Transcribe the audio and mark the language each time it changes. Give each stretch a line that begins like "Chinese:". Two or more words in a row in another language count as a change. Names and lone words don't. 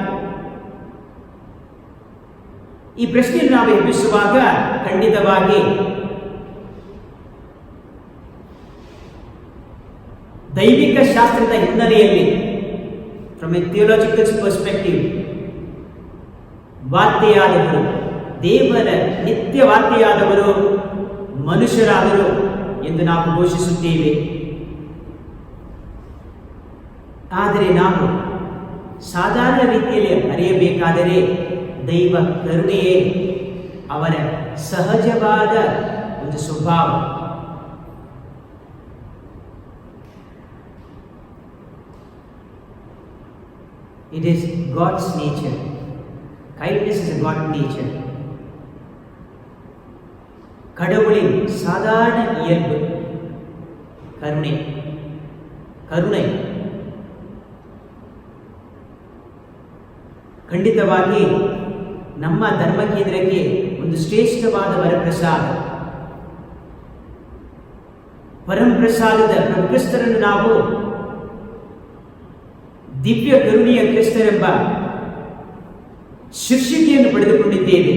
Kannada: ಈ ಪ್ರಶ್ನೆಯನ್ನು ನಾವು ಎಬ್ಬಿಸುವಾಗ ಖಂಡಿತವಾಗಿ ದೈವಿಕ ಶಾಸ್ತ್ರದ ಹಿನ್ನೆಲೆಯಲ್ಲಿ,
English: from a theological perspective,
Kannada: ವಾರ್ತೆಯಾದವರು, ದೇವರ ನಿತ್ಯ ವಾರ್ತೆಯಾದವರು ಮನುಷ್ಯರಾದರು ಎಂದು ನಾವು ಘೋಷಿಸುತ್ತೇವೆ. ಆದರೆ ನಾವು ಸಾಧಾರಣ ರೀತಿಯಲ್ಲಿ ಅರಿಯಬೇಕಾದರೆ ದೈವ ಕರುಣೆಯೇ ಅವರ ಸಹಜವಾದ ಒಂದು ಸ್ವಭಾವ.
English: It is God's nature. Kindness is a God nature.
Tamil: கடவுளின் சாதாரண இயல்பு கருணை.
Kannada: ಕರುಣೆ ಖಂಡಿತವಾಗಿ ನಮ್ಮ ಧರ್ಮ ಕೇಂದ್ರಕ್ಕೆ ಒಂದು ಶ್ರೇಷ್ಠವಾದ ವರಪ್ರಸಾದ. ಪರಂಪ್ರಸಾದದ ಕ್ರಿಸ್ತರನ್ನು ನಾವು ದಿವ್ಯ ಕರುಣೆಯ ಕ್ರಿಸ್ತರೆಂಬ ಶೀರ್ಷಿಕೆಯನ್ನು ಪಡೆದುಕೊಂಡಿದ್ದೇವೆ.